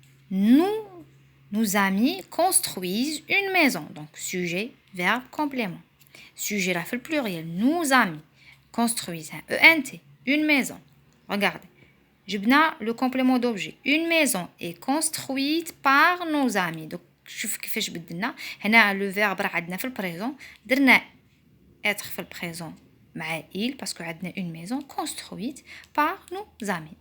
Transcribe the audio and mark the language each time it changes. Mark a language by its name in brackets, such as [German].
[French] Nos amis construisent une maison. Donc, sujet, verbe, complément. Sujet là, fait le pluriel. Nos amis construisent, ENT, une maison. Regardez. [Arabic] جبنا [French] le complément d'objet. Une maison est construite par nos amis. [Arabic] Donc, شوف كيفاش بدلنا. هنا le verbe راه عندنا في البريزون. درنا [French] être [Arabic] في البريزون مع [French] il parce que [Arabic] عندنا [French] une maison construite par nos amis.